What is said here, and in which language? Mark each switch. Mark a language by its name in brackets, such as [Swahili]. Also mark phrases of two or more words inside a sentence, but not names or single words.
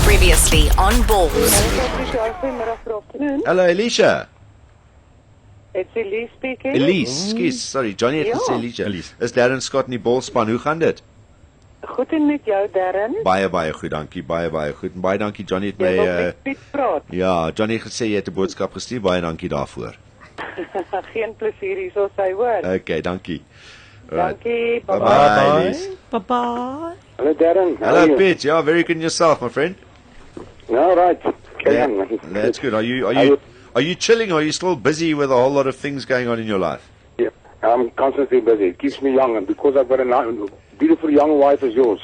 [English] Previously on Balls. Hello, Alicia. It's Elise speaking. [Afrikaans] Elise, skus, sorry, Johnny het gesê Alicia. Is Darren Scott in die bolspan, hoe gaan dit? Goed en met jou, Darren? Baie goed, dankie, baie goed. En baie dankie, Johnny het Jy wil my... met Piet praat. Ja, Johnny het gesê jy het 'n boodskap gestuur, baie dankie daarvoor. Geen plesier hier, so sy hoor. Okay, dankie. Dankie, [English] bye-bye. Bye, Elise. Bye-bye. Hello, Darren. How Hello, are you? Piet. Yeah, very good in yourself, my friend. No, right. Carry Yeah, on, man. that's good. Are you chilling, or are you still busy with a whole lot of things going on in your life? Yeah, I'm constantly busy. It keeps me young, and because I've got a beautiful young wife as yours.